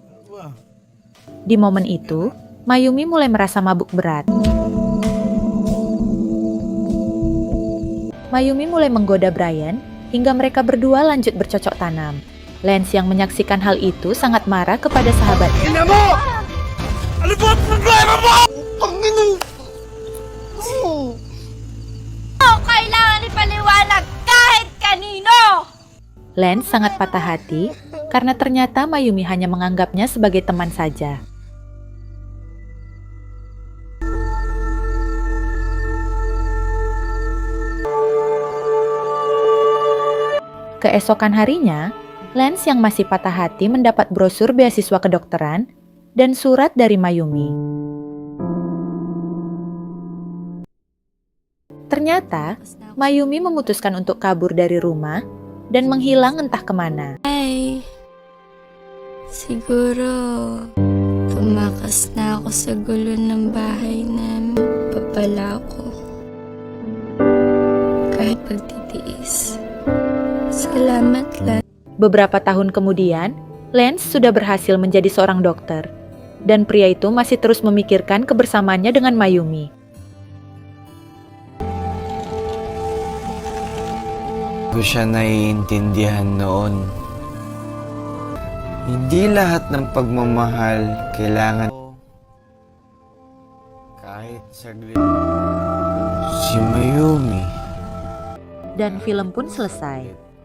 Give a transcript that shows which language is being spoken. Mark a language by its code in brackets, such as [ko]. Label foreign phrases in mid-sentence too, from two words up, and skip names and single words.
[id] Di momen itu, Mayumi mulai merasa mabuk berat. Mayumi mulai menggoda Brian hingga mereka berdua lanjut bercocok tanam. Lance yang menyaksikan hal itu sangat marah kepada sahabatnya. [tl] Ina mo! Ano ba ang problema mo? Panginoon! Kailangan ipaliwanag kahit kanino! [id] Lance sangat patah hati karena ternyata Mayumi hanya menganggapnya sebagai teman saja. Keesokan harinya, Lance yang masih patah hati mendapat brosur beasiswa kedokteran dan surat dari Mayumi. Ternyata, Mayumi memutuskan untuk kabur dari rumah dan menghilang entah kemana. [tl] Ay, siguro tumakas na ako sa gulo ng bahay namin. Papala ako. Kahit pagtitiis. Salamat lang. [id] Beberapa tahun kemudian, Lance sudah berhasil menjadi seorang dokter, dan pria itu masih terus memikirkan kebersamaannya dengan Mayumi. [tl] Ko siya naiintindihan noon. Hindi lahat ng pagmamahal kailangan Kahit saglit. Si Mayumi. [id] Dan film pun selesai.